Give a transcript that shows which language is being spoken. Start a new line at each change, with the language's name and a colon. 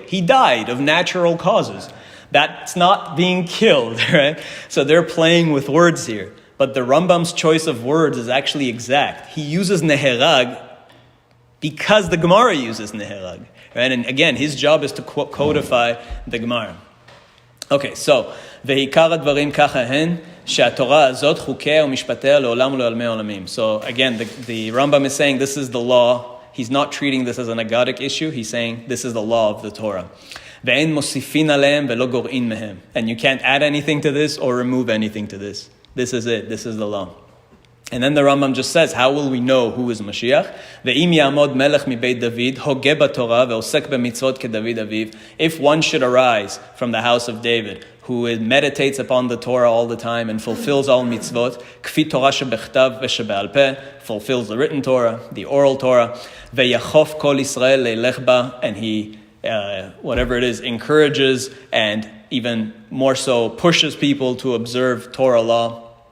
English: He died of natural causes. That's not being killed, right? So they're playing with words here. But the Rambam's choice of words is actually exact. He uses neherag because the Gemara uses neherag, right? And again, his job is to codify the Gemara. Okay, so,
Hebrew: ועיקר הדברים ככה הן, שהתורה הזאת חוקיה ומשפטיה לעולם ולעולמי עולמים.
English: So again, the Rambam is saying this is the law. He's not treating this as an agadic issue. He's saying this is the law of the Torah.
Hebrew: ואין מוסיפין עליהם ולא גורעין מהם.
English: And you can't add anything to this or remove anything to this. This is it. This is the law. And then the Rambam just says, how will we know who is Mashiach?
Hebrew: ואם יעמוד מלך מבית דוד, הוגה בתורה ועוסק במצוות כדוד אביו.
English: If one should arise from the house of David, who meditates upon the Torah all the time and fulfills all mitzvot,
Hebrew: כפי תורה שבכתב ושבעל פה,
English: fulfills the written Torah, the oral Torah,
Hebrew: ויחוף כל ישראל לילך בה,
English: and he, whatever it is, encourages and even more so pushes people to observe Torah law.